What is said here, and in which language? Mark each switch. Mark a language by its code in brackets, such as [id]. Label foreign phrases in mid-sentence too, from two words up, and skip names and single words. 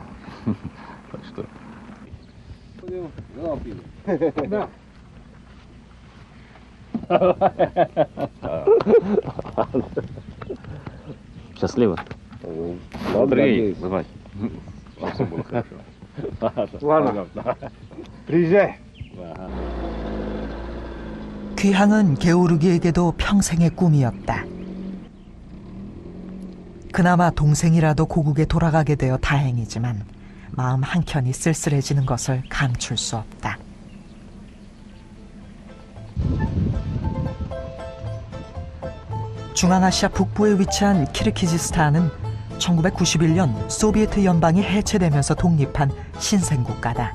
[ru] Так что... Счастливо. Андрей, давай. Все было хорошо. Ладно, приезжай. [ko] 귀향은 게오르기에게도 평생의 꿈이었다. 그나마 동생이라도 고국에 돌아가게 되어 다행이지만 마음 한켠이 쓸쓸해지는 것을 감출 수 없다. 중앙아시아 북부에 위치한 키르기즈스탄은 1991년 소비에트 연방이 해체되면서 독립한 신생국가다.